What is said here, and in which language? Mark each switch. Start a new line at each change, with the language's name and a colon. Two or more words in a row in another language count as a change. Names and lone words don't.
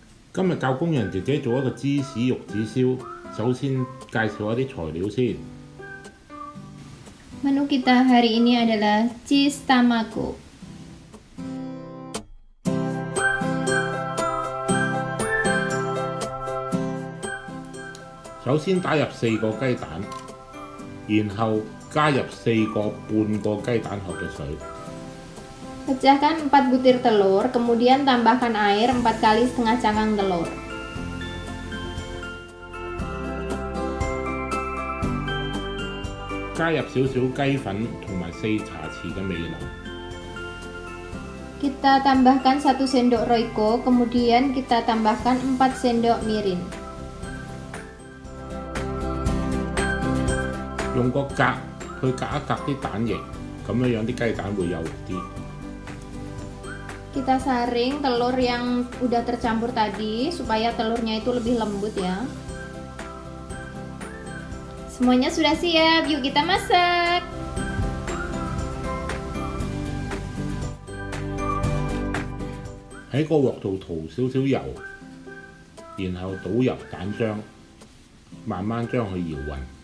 Cantonese: 今日教工人姐姐做一個芝士玉子燒，首先介紹一啲材料先。
Indonesian: Menu kita hari ini adalah cheese tamago.
Cantonese: 首先打入4個雞蛋，然後加入4個半個雞蛋殼嘅水。
Indonesian: Pecahkan 4 butir telur, kemudian tambahkan air 4 kali setengah cangkang telur.
Cantonese: 加入少少雞粉同埋4茶匙嘅味淋。
Indonesian: Kita tambahkan 1 sendok roiko, kemudian kita tambahkan 4 sendok mirin.
Cantonese: 用個格去隔一隔啲蛋液，咁樣啲雞蛋會幼啲。
Indonesian: Kita saring telur yang udah tercampur tadi supaya telurnya itu lebih lembut ya. Semuanya sudah siap, yuk kita masak.
Cantonese: 喺個鑊度塗少少油，然後倒入蛋漿，慢慢將佢搖勻。